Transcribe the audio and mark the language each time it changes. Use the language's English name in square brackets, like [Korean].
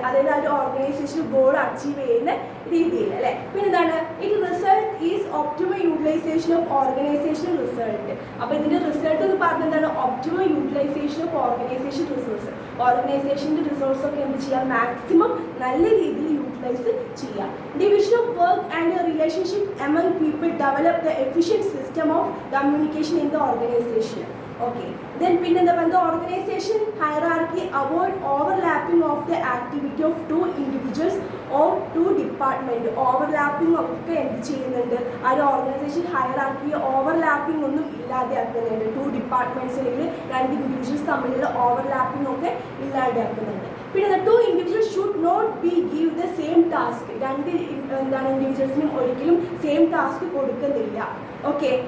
[Malayalam] അതായത് ആ ഒരു ഓർഗനൈസേഷൻ ഗോൾ അച്ചീവ് ചെയ്യുന്ന രീതിയിൽ അല്ലേ. പിന്നെ എന്താണ്, [English] It result is optimal utilization of organization result. [Malayalam] അപ്പോൾ ഇതിൻ്റെ റിസൾട്ട് എന്ന് പറഞ്ഞാൽ എന്താണ്, optimal utilisation of organisation resource. ഓർഗനൈസേഷൻ്റെ resource ഒക്കെ എന്ത് ചെയ്യാം, മാക്സിമം നല്ല രീതിയിൽ യൂട്ടിലൈസ് ചെയ്യാം. [English] Division of work and a relationship among people develop the efficient system of communication in the organization. Okay. Then the organization hierarchy avoid overlapping of the activity of two individuals or two departments. [Malayalam] Overlapping ഒക്കെ എന്ത് ചെയ്യുന്നുണ്ട്, ആ ഒരു organisation hierarchy overlapping ഒന്നും ഇല്ലാതെയാക്കുന്നുണ്ട്. To departments അല്ലെങ്കിൽ രണ്ട് individuals തമ്മിലുള്ള overlapping ഒക്കെ ഇല്ലാതെയാക്കുന്നുണ്ട്. പിന്നെ [English] Two individuals should not be give the same task. [Malayalam] രണ്ട് ഇൻഡിവിജ്വൽസിനും ഒരിക്കലും സെയിം ടാസ്ക് കൊടുക്കുന്നില്ല. ഓക്കെ.